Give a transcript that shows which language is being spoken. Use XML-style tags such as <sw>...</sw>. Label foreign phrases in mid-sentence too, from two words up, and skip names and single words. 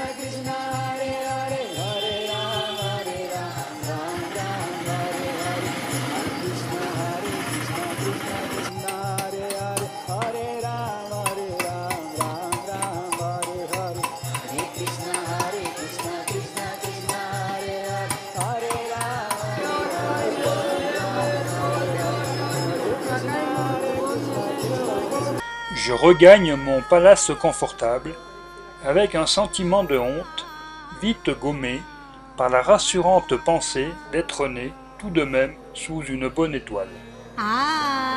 <sa>कृष्ण, हरे हरे, हरे राम, राम राम, हरे हरे, हरे कृष्ण, कृष्ण कृष्ण, हरे हरे, हरे राम, राम राम, हरे हरे, हरे कृष्ण, कृष्ण कृष्ण, हरे हरे, हरे राम.</sa> <fr>Je regagne mon palace confortable avec un sentiment de honte, vite gommé par la rassurante pensée d'être né tout de même sous une bonne étoile. Ah</fr>